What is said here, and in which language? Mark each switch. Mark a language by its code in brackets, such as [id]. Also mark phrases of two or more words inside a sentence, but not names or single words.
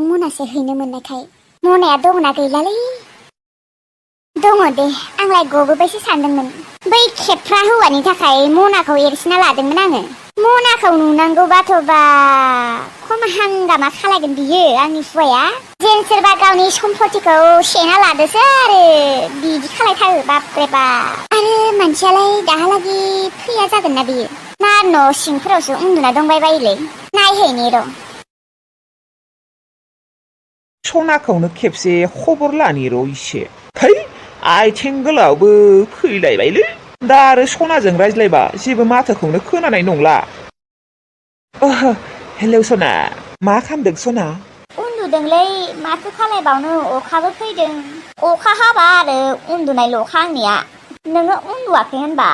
[brx] मनासे हैनो मोननायखाय मनाया दंना गैलालै दङ दे आंलाय गबोबायसो सानदोंमोन बै खेबफ्रा हौवानि थाखाय मनाखौ एरसिना लादोंमोन आङो मनाखौ नुनांगौबाथ' बा खम हांगामा खालायगोन बियो आंनि हौवाया जेन सोरबा गावनि सम्पतिखौ सेना लादोसो आरो बिदि खालायथारो बापरे बाप आरो मानसियालाय दाहालागि फैया जागोन ना बियो ना न' सिंफोरावसो उन्दुना दंबाय बायोलै नायहैनि र' सनाखौनो खेबसे खबर लानि र' इसे है आथिं गोलावबो फैलायबायलै दा आरो सनाजों रायज्लायबा जेबो माथोखौनो खोनानाय नंला हेलौ सना मा खालामदों सना उन्दुदोंलै माथो खालायबावनो अखाबो फैदों अखा हाबा आरो उन्दुनायल'खा आंनिया नोङो उन्दुवाखै होनबा